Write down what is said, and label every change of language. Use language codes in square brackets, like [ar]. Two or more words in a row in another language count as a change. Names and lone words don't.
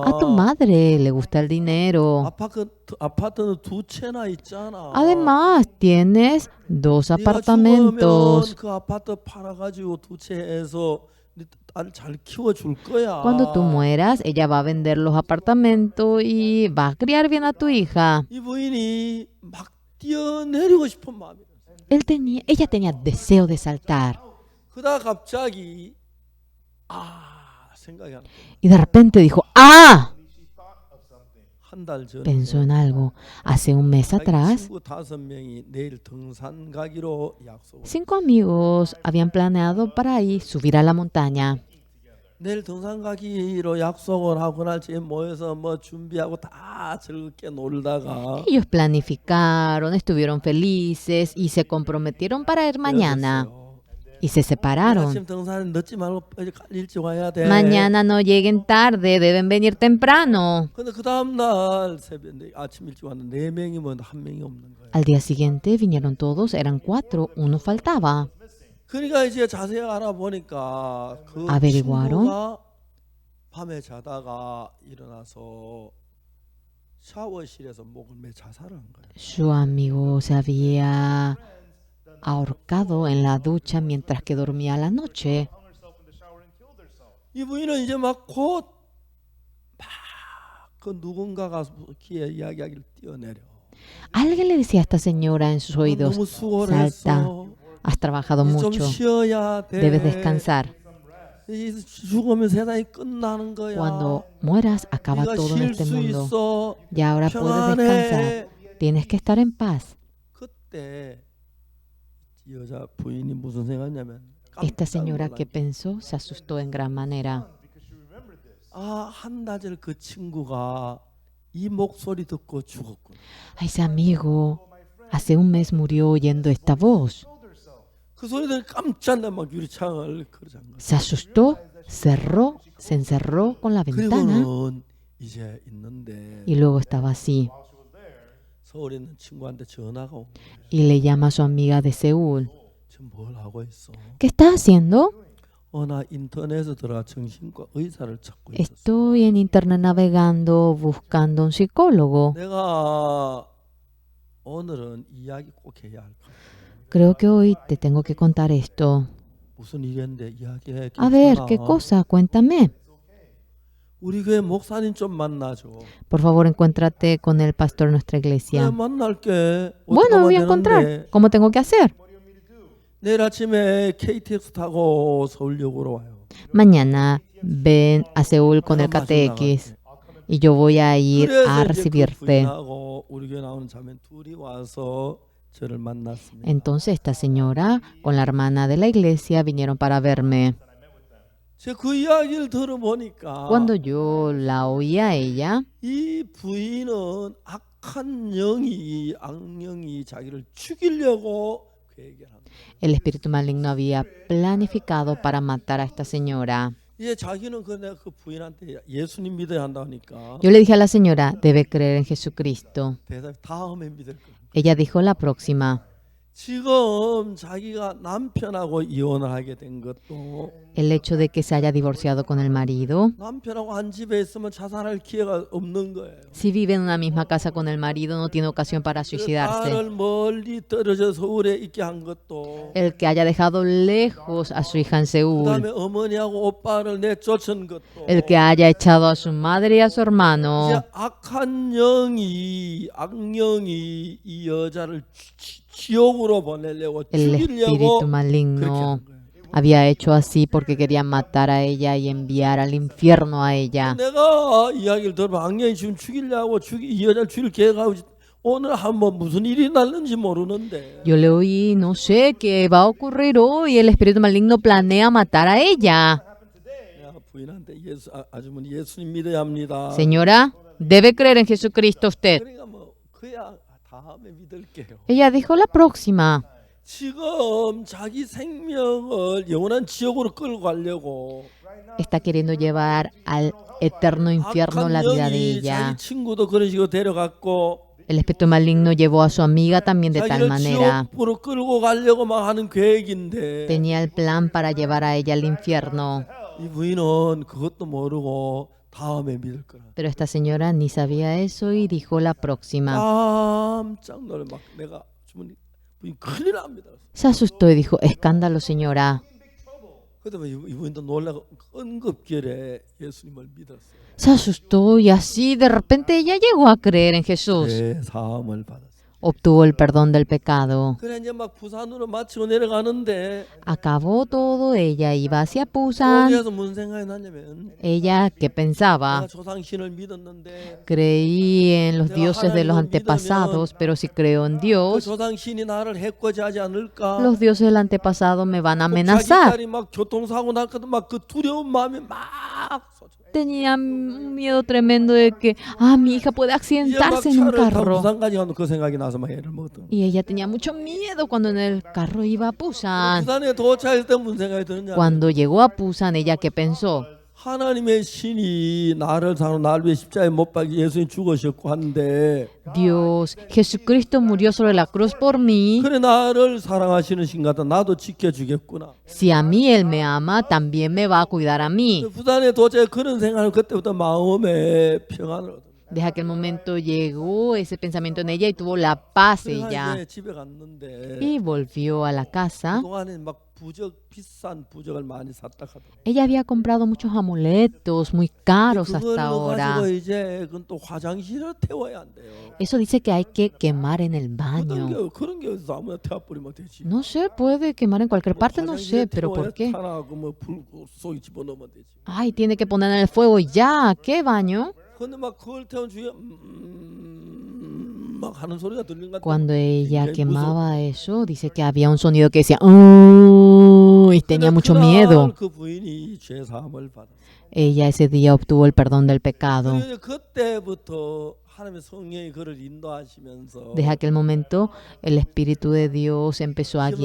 [es] A tu madre le gusta el dinero. [ko] 아파트는 2채나 있잖아. [es] Además, tienes 2 [ko] 네가 [es] apartamentos. [ko] 죽으면 그 아파트 팔아가지고 2채 해서 네 딸 잘 키워줄 거야. [es] Cuando tú mueras, ella va a vender los apartamentos y va a criar bien a tu hija. [ko] 이 부인이 막 뛰어내리고 싶은 마음이. [es] Ella tenía deseo de saltar. [ko] 그러다 갑자기 생각이 안 나. [es] Y de repente dijo, ¡ah! [ko] 한 달 전에 [es] Pensó en algo. Hace un mes [ko] 자기 [es] atrás, [ko] 친구 5명이 내일 등산 가기로 약속. [es] 5 amigos habían planeado para ir subir a la montaña. [ko] 내일 등산 가기로 약속을 하고 날 집에 모여서 뭐 준비하고 다 즐겁게 놀다가 [es] Ellos planificaron, estuvieron felices y se comprometieron para ir mañana. [ko] 헤어졌어요. [es] Y se separaron. [ko] 아침 등산 늦지 말고 일찍 와야 돼. [es] Mañana no lleguen tarde, deben venir temprano. [ko] 근데 그 다음 날 새벽 아침 일찍 왔는데 4명이 뭐 한 명이 없는 거예요. [es] Al día siguiente vinieron todos, eran 4, uno faltaba. [ko] 그러니까 이제 자세히 알아보니까 그 [es] Averiguaron. [ko] 친구가 밤에 자다가 일어나서 샤워실에서 목을 매 자살한 거예요. [es] Su amigo se había ahorcado en la ducha mientras que dormía la noche. [ko] 이 부인은 이제 막 곧 그 누군가가 귀에 이야기하기를 뛰어내려. [es] Alguien le decía a esta señora en sus oídos, [ko] 너무 수고를 [es] salta, [ko] 했어. [es] has trabajado [ko] 이제 좀 [es] mucho, [ko] 쉬어야 돼. [es] debes descansar. [ko] 이 죽으면 세상이 끝나는 거야. [es] Cuando mueras, acaba [ko] 네가 [es] todo en [ko] 쉴 [es] este [ko] 수 [es] mundo. [ko] 있어. [es] Y ahora puedes descansar. [ko] 평안해. [es] Tienes que estar en paz. [ko] 그때 이 여자 부인이 무슨 생각했냐면 [es] Esta [ko] 깜짝 [es] señora que [ko] 놀란 게 [es] pensó se asustó en gran manera. [ko] 한나절 그 친구가 이 목소리 듣고 죽었구나. [es] Ese amigo hace un mes murió oyendo esta voz. [ko] 그 소리 들으니 깜짝 놀라 막 유리창을 그러잖아. [es] Se asustó, se encerró con la ventana [ko] 그리고는 이제 있는데 [es] y luego estaba así. [ko] 서울에 있는 친구한테 전화가 온 거예요. [es] y le llama a su amiga de Seúl. [ko] 지금 뭘 하고 있어? [es] ¿Qué estás haciendo? [ko] 나 인터넷에 들어가 정신과 의사를 찾고 있었어. [es] Estoy en internet navegando buscando un psicólogo. [ko] 내가 오늘은 이야기 꼭 해야 할 거야. [es] Creo que hoy te tengo que contar esto. [ko] 무슨 일인데 이야기해. [es] A ver, [ko] 괜찮아. [es] ¿qué cosa? Cuéntame. [ko] 우리 교회 목사님 좀 만나줘. [es] Por favor, encuéntrate con el pastor de nuestra [ko] 그래 [es] iglesia. [ko] 만날게. [es] Bueno, me voy a encontrar. [ko] 되는데 [es] ¿Cómo tengo que hacer? [ko] 내일 아침에 KTX 타고 서울역으로 와요. [es] Mañana ven a Seúl con el KTX y yo voy a ir [ko] 그래서 [es] a [ko] 이제 그 [es] recibirte. [ko] 부인하고 우리 교회 나오는 자매 둘이 와서 저를 만났습니다. [es] Entonces esta señora con la hermana de la iglesia vinieron para verme. [ko] 제가 그 이야기를 들어보니까 [es] Cuando yo la oí a ella, [ko] 이 부인은 악한 영이 악령이 자기를 죽이려고 계획을 합니다. [es] el espíritu maligno había planificado para matar a esta señora. [ko] 이제 자기는 내가 그 부인한테 예수님 믿어야 한다니까 [es] Yo le dije a la señora, debe creer en Jesucristo. [ko] 대답이 다음에 믿을 거야. [es] Ella dijo la próxima. [ko] 지금 자기가 남편하고 이혼을 하게 된 것도 [es] El hecho de que se haya divorciado con el marido. [ko] 남편하고 한 집에 있으면 자살할 기회가 없는 거예요. [es] Si vive en una misma casa con el marido, no tiene ocasión para suicidarse. [ko] 딸을 멀리 떨어져 서울에 있게 한 것도 [es] El que haya dejado lejos a su hija en Seúl. [ko] 그다음에 어머니하고 오빠를 내쫓은 것도 [es] El que haya echado a su madre y a su hermano. [ko] 이제 악한 영이 악령이 이 여자를 지옥으로 보내려고 [es] El [ko] 죽이려고 [es] espíritu [ko] 그렇게 [es] maligno [ko] 한 거예요. [es] había hecho así porque quería matar a ella y enviar al infierno a ella. [ko] 내가 이야기를 들어봐 악령이 지금 죽이려고 이 여자를 죽일 계획하고 오늘 한번 무슨 일이 날는지 모르는데 [es] Yo le oí, no sé qué va a ocurrir hoy. El espíritu maligno planea matar a ella. [ko] 내가 부인한테 아주머니 예수님 믿어야 합니다. [es] Señora, debe creer en Jesucristo usted. [ko] 그러니까 뭐 그야 다음에 믿을게요. [es] Ella dijo la próxima. [ko] 지금 자기 생명을 영원한 지옥으로 끌고 가려고 [es] Está queriendo llevar al eterno infierno la vida de [ko] 영이 [es] ella. [ko] 자기 친구도 그런 식으로 데려갔고 [es] El espíritu maligno llevó a su amiga también de tal [ko] 자기를 [es] manera. [ko] 지옥으로 끌고 가려고 막 하는 계획인데 [es] Tenía el plan para llevar a ella al infierno. [ko] 이 부인은 그것도 모르고 다음에 믿을 거라. [es] Pero esta señora ni sabía eso y dijo la próxima. [ko] 깜짝 놀래 막 내가 주머니 부인 큰일 납니다. [es] Se asustó y dijo, escándalo señora. [ko] 그때 이 부인도 놀라고 응급결에 예수님을 믿었어요. [es] Se asustó y así de repente ella llegó a creer en Jesús. [ko] 네, 사함을 받았어요. [es] Obtuvo el perdón del pecado. [ko] 그래 이제 막 부산으로 마치고 내려가는데 [es] Acabó todo, ella iba hacia Pusan. [ko] 거기에서 무슨 생각이 나냐면 [es] Ella que pensaba, [ko] 내가 조상신을 믿었는데 [es] creí en los dioses de los antepasados, pero si creo en [ko] 그 [es] Dios, [ko] 조상신이 나를 해코지하지 않을까? [es] los dioses del antepasado me van a [ko] 자기 [es] amenazar. [ko] 딸이 막 교통사고 났거든 막 그 두려운 마음이 막 쏟아져. [es] Tenía un miedo tremendo de que, mi hija puede [ko] 이제 막 [es] accidentarse en un [ko] 차를 타고 [es] carro. [ko] 부산까지 가면 그 생각이 나서 막 애를 먹었던. [es] Y ella tenía mucho miedo cuando en el carro iba a Pusan. [ko] 부산에 도착할 때 무슨 생각이 드느냐? [es] Cuando llegó a Pusan, ella que pensó, [ko] 하나님의 신이 나를 사는 날 위해 십자가에 못 박이 예수님 죽으셨고 한데 [es] Dios, Jesucristo murió sobre la cruz por mí. [ko] 그래 나를 사랑하시는 신 같다. 나도 지켜주겠구나. [es] Si a mí Él me ama, también me va a cuidar a mí. [ko] 부산에 도착해 그런 생각을 그때부터 마음에 평안을 얻어. [es] Desde aquel momento llegó ese pensamiento en ella y tuvo la paz [ko] 그래서 [es] ella. [ko] 이제 집에 갔는데 [es] Y volvió a la casa. [ko] 그동안에 막 비싼 부적을 많이 샀다 하더라고. [es] Ella había comprado muchos amuletos muy caros hasta [ko] 그걸 [es] ahora. [ko] 가지고 이제 그건 또 화장실을 태워야 한대요. [es] Eso dice que hay que quemar en el baño. [ko] 그런 게 어디서 아무나 태워 버리면 되지. [es] No sé, puede quemar en cualquier parte, no [ko] 화장실에 [es] sé, pero ¿por qué? [ko] 타라고 뭐불 속에 집어넣으면 되지. [es] Ay, tiene que poner en el fuego ya. ¿Qué baño? [ko] 근데 막 그걸 태운 주위에 막 하는 소리가 들린 것 같아. [es] Cuando ella [ko] 굉장히 [es] quemaba eso, dice que había un sonido que decía "Oh", y tenía mucho miedo. [ko] 그 부인이 죄 사함을 받았어. [es] Ella ese día obtuvo el perdón del pecado. [ko] 그때부터 하나님의 성령이 그를 인도하시면서 [es] Desde aquel momento, el Espíritu de Dios empezó a